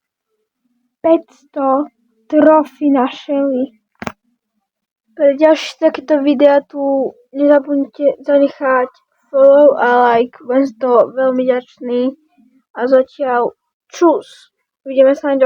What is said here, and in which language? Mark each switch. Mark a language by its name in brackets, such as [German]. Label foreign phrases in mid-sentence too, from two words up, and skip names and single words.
[Slovak] 500 trofí na Shelly. Pre ďalšie takéto videa tu nezabudnite zanechať follow a like, budem z toho veľmi ďačný. A zatiaľ čus, vidíme sa na ďalšie.